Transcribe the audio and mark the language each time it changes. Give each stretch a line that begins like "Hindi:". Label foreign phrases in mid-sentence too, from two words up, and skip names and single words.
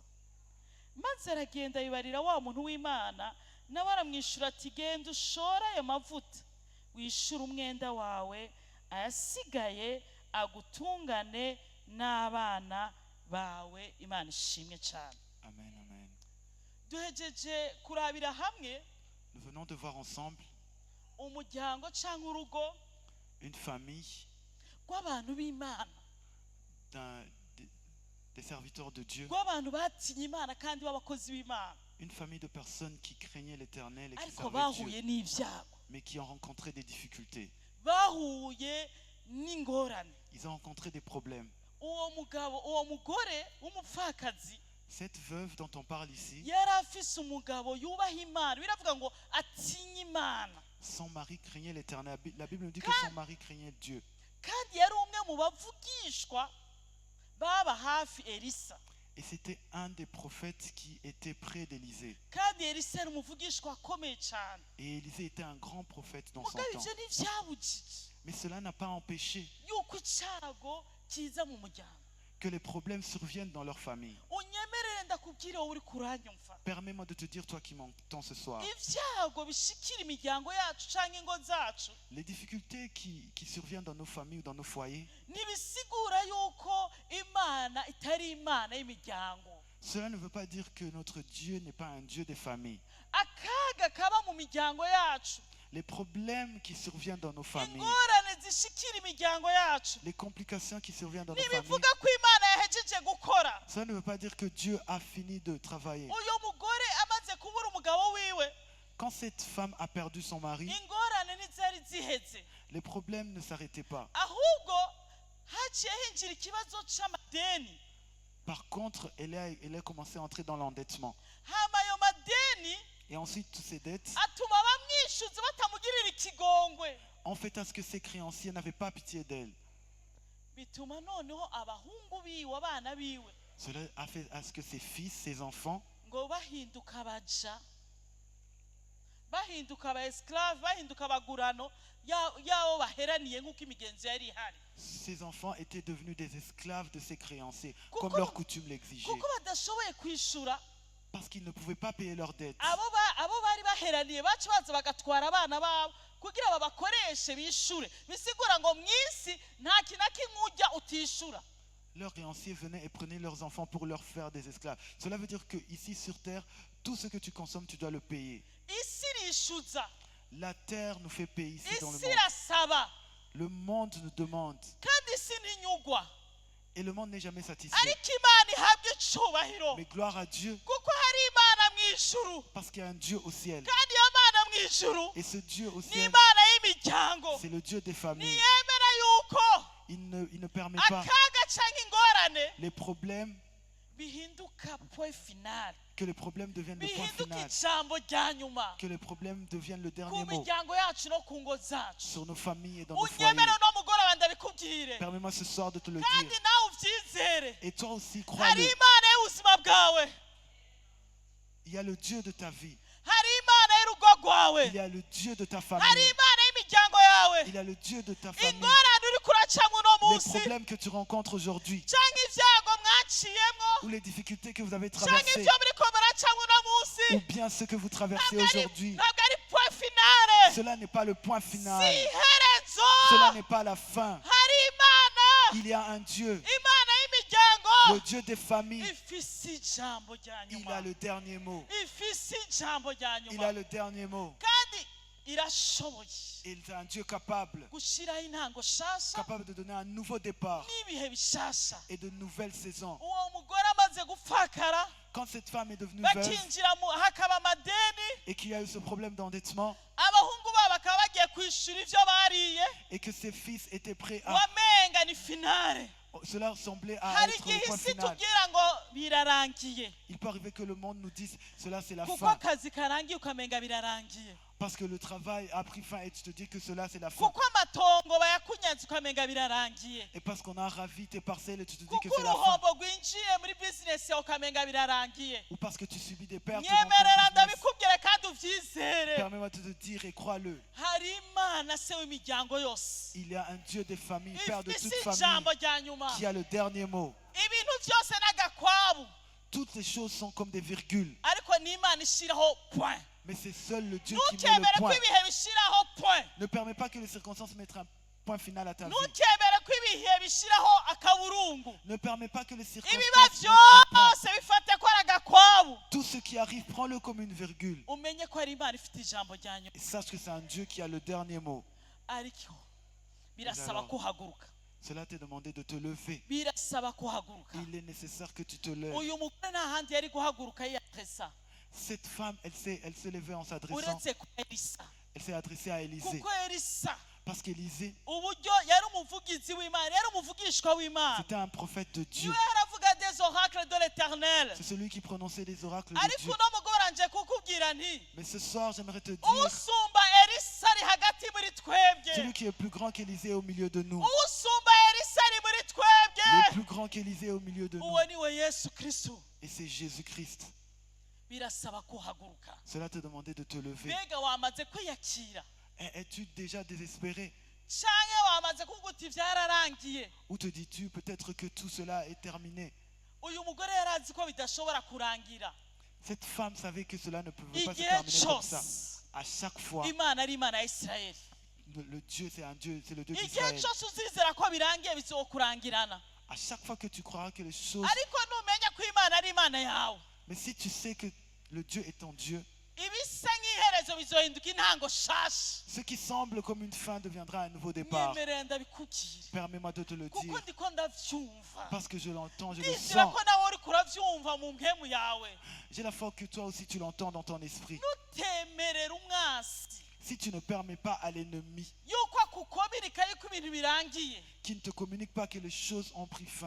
Rundi: Maze aragenda yibarira wa muntu w'Imana, nawe aramwishura ati, genda ushore ayo mavuta wishyura umwenda wawe, ayasigaye agutungane n'abana bawe. Imana ishimwe cyane. Amen, amen. Duhejeje kurabira hamwe
French: Nous venons de voir ensemble
Rundi: umuryango cyangwa urugo
French: une famille
Rundi: rw'abantu b'Imana,
French: des serviteurs de Dieu,
Rundi: rw'abantu batinye Imana kandi b'abakozi b'Imana,
French: une famille de personnes qui craignaient l'Éternel et qui
Rundi: ariko
French: servaient Dieu,
Rundi: bahuye n'ibyago,
French: mais qui ont rencontré des difficultés.
Rundi: bahuye n'ingorane.
French: Ils ont rencontré des problèmes.
Rundi: Uwo mugore w'umupfakazi
French: Cette veuve dont on parle ici,
Rundi: yari afise umugabo yubaha Imana. Biravuga ngo atinye Imana,
French: son mari craignait l'Éternel. La Bible nous dit que son mari craignait Dieu.
Rundi: kandi yari umwe mu bavugishwa baba hafi Elisa.
French: Et c'était un des prophètes qui était près d'Élisée.
Rundi: Kandi Elisa yari umuvugishwa akomeye cyane.
French: Et Élisée était un grand prophète dans son
Rundi: Mugabo
French: temps.
Rundi: ivyo ntivyabujije
French: Mais cela n'a pas empêché
Rundi: yuko icyago kiza mu muryango.
French: que les problèmes surviennent dans leur famille.
Rundi: Unyemerere ndakubwire wowe uri kuranyumva,
French: Permets-moi de te dire, toi qui m'entends ce soir,
Rundi: ivyago bishikira imiryango yacu canke ingo zacu
French: les difficultés qui surviennent dans nos familles ou dans nos foyers,
Rundi: ntibisigura yuko Imana itari Imana y'imiryango.
French: cela ne veut pas dire que notre Dieu n'est pas un Dieu des familles.
Rundi: Akaga kaba mu miryango yacu,
French: Les problèmes qui surviennent dans nos familles,
Rundi: ingorane zishikira imiryango yacu,
French: les complications qui surviennent dans nos familles,
Rundi: ntibivuga ko Imana yahejeje gukora.
French: cela ne veut pas dire que Dieu a fini de travailler.
Rundi: Uyo mugore amaze kubura umugabo wiwe,
French: Quand cette femme a perdu son mari,
Rundi: ingorane ntizari ziheze,
French: les problèmes ne s'arrêtaient pas.
Rundi: ahubwo haciye hinjira ikibazo c'amadeni.
French: Par contre, elle a commencé à entrer dans l'endettement.
Rundi: Hama ayo madeni
French: Et ensuite, toutes ces dettes
Rundi: atuma abamwishuzi batamugirira ikigongwe,
French: ont fait à ce que ses créanciers n'avaient pas pitié d'elle.
Rundi: bituma noneho abahungu biwe, abana biwe,
French: Cela a fait à ce que ses fils, ses enfants,
Rundi: ngo bahinduka abaja, bahinduka aba esclave, bahinduka abagurano yabo baheraniye nk'uko imigenzo yari ihari,
French: ses enfants étaient devenus des esclaves de ses créanciers,
Rundi: Kuko-
French: comme leur coutume l'exigeait.
Rundi: kuko badashoboye kwishura.
French: Parce qu'ils ne pouvaient pas payer leurs dettes.
Rundi: Abo bari baheraniye baca baza bagatwara abana babo kugira babakoreshe bishure. Bisigura ngo mwisi nta kintu na kimwe urya utishura.
French: Leurs créanciers venaient et prenaient leurs enfants pour leur faire des esclaves. Cela veut dire que ici sur terre, tout ce que tu consommes, tu dois le payer.
Rundi: Isi irishuza,
French: La terre nous fait payer ici dans le
Rundi: isi
French: monde.
Rundi: irasaba,
French: Le monde nous demande.
Rundi: kandi isi ntinyugwa.
French: Et le monde n'est jamais satisfait.
Rundi: Ariko Imana ihabwa icubahiro,
French: Mais gloire à Dieu,
Rundi: kuko hari Imana mw'ijuru,
French: parce qu'il y a un Dieu au ciel.
Rundi: kandi iyo Mana mw'ijuru
French: Et ce Dieu au
Rundi: ni
French: ciel,
Rundi: Imana y'imiryango.
French: c'est le Dieu des familles.
Rundi: Ntiyemera yuko
French: Il ne permet pas
Rundi: akaga canke ingorane ingorane
French: les problèmes,
Rundi: bihinduka
French: point final, que les problèmes deviennent le point
Rundi: bihinduka
French: final,
Rundi: ijambo rya nyuma
French: que les problèmes deviennent le
Rundi: ku
French: dernier mot
Rundi: miryango yacu no ku ngo zacu.
French: sur nos familles et dans nos foyers.
Rundi: unyemere no mugoroba ndabikubwire
French: Permets-moi ce soir de te le
Rundi: kandi
French: dire.
Rundi: nawe ubyizere.
French: Et toi aussi,
Rundi: Hari
French: crois-le.
Rundi: imana y'ubuzima bwawe,
French: Il y a le Dieu de ta vie.
Rundi: hari imana y'urugo rwawe,
French: Il y a le Dieu de ta
Rundi: hari
French: famille.
Rundi: imana y'imiryango yawe.
French: Il y a le Dieu de ta famille.
Rundi: ingorane uri kuracamo uno
French: Les
Rundi: munsi
French: problèmes que tu rencontres aujourd'hui
Rundi: cyangwa ibyago mwaciyemo
French: ou les difficultés que vous avez
Rundi: cyangwa
French: traversées
Rundi: ibyo muri ko muracamo uno munsi
French: ou bien ce que vous traversez
Rundi: ntabwo ari
French: aujourd'hui,
Rundi: ntabwo ari
French: point finale, cela n'est pas le point
Rundi: si
French: final.
Rundi: iherezo.
French: Cela n'est pas la fin.
Rundi: hari imana,
French: Il y a un Dieu,
Rundi: imana y'imiryango
French: le Dieu des familles.
Rundi: ifise ijambo rya
French: Il
Rundi: nyuma,
French: a le dernier mot.
Rundi: ifise ijambo rya
French: Il
Rundi: nyuma
French: a le dernier mot.
Rundi: kandi irashoboye
French: Il est un Dieu capable,
Rundi: gushyiraho intango nshasha
French: capable de donner un nouveau départ
Rundi: n'ibihe bishasha.
French: et de nouvelles saisons.
Rundi: uwo mugore amaze gupfakara
French: Quand cette femme est devenue veuve
Rundi: bakinjira hakaba amadeni,
French: et qu'il y a eu ce problème d'endettement
Rundi: abahungu babo bakaba bagiye kwishyura ibyo bariye,
French: et que ses fils étaient prêts à...
Rundi: wamenga ni finale.
French: Cela ressemblait à
Rundi: hari
French: être
Rundi: igihe
French: le point
Rundi: isi
French: final.
Rundi: tubwira ngo birarangiye,
French: Il peut arriver que le monde nous dise cela c'est la
Rundi: kuko
French: fin.
Rundi: akazi karangiye ukamenga birarangiye,
French: Parce que le travail a pris fin et tu te dis que cela c'est la fin.
Rundi: kuko amatongo bayakunyanze ukamenga birarangiye,
French: Et parce qu'on a ravi tes parcelles et tu te dis que
Rundi: kuko
French: c'est la fin.
Rundi: uruhombo rwinjiye muri bizinesi yawe ukamenga birarangiye.
French: Ou parce que tu subis des pertes dans
Rundi: nyemerera
French: ton business.
Rundi: ndabikubwire kandi ubyizere,
French: Permets-moi de te dire et crois-le.
Rundi: hari imana se w'imiryango yose
French: Il y a un Dieu des familles, Père de
Rundi: ifise
French: toute famille,
Rundi: ijambo rya nyuma.
French: qui a le dernier mot.
Rundi: ibintu byose n'agakwabu,
French: Toutes les choses sont comme des virgules.
Rundi: ariko ni imana ishyiraho point.
French: Mais c'est seul le Dieu qui met le
Rundi: ntukemere ko
French: point.
Rundi: ibihe bishyiraho point,
French: Ne permets pas que les circonstances mettent un point final à ta vie.
Rundi: ntukemere ko ibihe bishyiraho akaburungu.
French: Ne permets pas que les
Rundi: ibiba
French: circonstances mettent un point.
Rundi: byose bifate ko ari agakwabu,
French: Tout ce qui arrive, prends-le comme une virgule.
Rundi: umenye ko ari imana ifite ijambo rya nyuma.
French: Et sache que c'est un Dieu qui a le dernier mot.
Rundi: ariko birasaba
French: alors?
Rundi: kuhaguruka,
French: Cela t'est demandé de te lever.
Rundi: birasaba kuhaguruka.
French: Il est nécessaire que tu te lèves.
Rundi: uyu mugore nta handi yari guhaguruka yiyatesa
French: Cette femme, elle s'est levée en s'adressant.
Rundi: uretse ku Elisa,
French: Elle s'est adressée à Élisée.
Rundi: kuko Elisa
French: Parce qu'Élisée,
Rundi: uburyo yari umuvugizi w'imana, yari umuvugishwa w'imana,
French: c'était un prophète de Dieu.
Rundi: niwe yaravuga
French: des oracles de l'éternel. C'est celui qui prononçait les oracles de
Rundi: ariko
French: Dieu.
Rundi: uno mugore nje kukubwira nti
French: Mais ce soir, j'aimerais te dire,
Rundi: usumba Elisa ari hagati muri twebwe,
French: celui qui est plus grand qu'Élisée est au milieu de nous.
Rundi: usumba Elisa ari muri
French: Le
Rundi: twebwe,
French: plus grand qu'Élisée est au milieu de nous.
Rundi: uwo niwe Yesu Kristo.
French: Et c'est Jésus-Christ.
Rundi: birasaba kuhaguruka.
French: Cela te demandait de te lever.
Rundi: mbega wamaze kwiyakira
French: Es-tu déjà désespéré?
Rundi: canke wamaze kuvuga uti byararangiye?
French: Ou te dis-tu peut-être que tout cela est terminé?
Rundi: uyu mugore yari azi ko bidashobora kurangira.
French: Cette femme savait que cela ne pouvait pas se
Rundi: igihe
French: terminer comme ça.
Rundi: cyose
French: À chaque fois,
Rundi: imana ari imana ya Isirayeli,
French: le Dieu, c'est un Dieu, c'est le Dieu
Rundi: igihe
French: d'Israël.
Rundi: cyose uzizera ko birangiye bizokurangirana,
French: À chaque fois que tu croiras que les choses...
Rundi: ariko numenya ko imana ari imana yawe,
French: Mais si tu sais que le Dieu est ton Dieu,
Rundi: ibisa nk'iherezo bizohinduka intango shasha.
French: ce qui semble comme une fin deviendra un nouveau départ.
Rundi: nyemerera ndabikubwira,
French: Permets-moi de te le
Rundi: kuko
French: dire.
Rundi: ndiko ndavyumva,
French: Parce que je l'entends, je le
Rundi: ndizera
French: sens.
Rundi: ko nawe uriko uravyumva mu mpemu yawe.
French: J'ai la foi que toi aussi tu l'entends dans ton esprit.
Rundi: nutemerera umwasi
French: Si tu ne permets pas à l'ennemi
Rundi: yuko akukomirika yuko ibintu birangiye,
French: qui ne te communique pas que les choses ont pris fin